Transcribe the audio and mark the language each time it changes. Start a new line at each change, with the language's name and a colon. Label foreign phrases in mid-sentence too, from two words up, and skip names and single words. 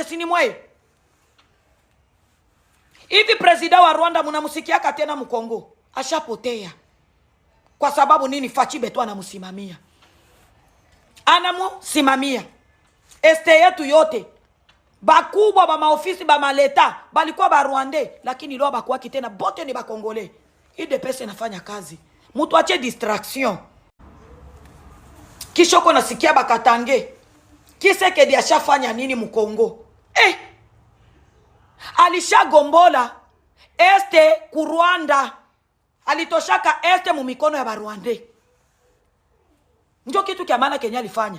Swahili: Si ni mwe. Hivi president wa Rwanda munamusikiaka tena mkongo? Ashapotea. Kwa sababu nini? Fachi Beto anamusimamia. Anamusimamia. Este yetu yote. Bakubwa ba maofisi ba maleta balikuwa ba Rwanda, lakini leo bakuwa kitena bote ni ba Kongole. UDPS inafanya kazi. Mtu ache distraction. Kisha uko nasikia Bakatange Tshisekedi ashafanya nini Mkongo? Alishagombola este ku Rwanda. Alitoshaka este mu mikono ya Barwande. Ndio kitu kia maana Kenya alifanya.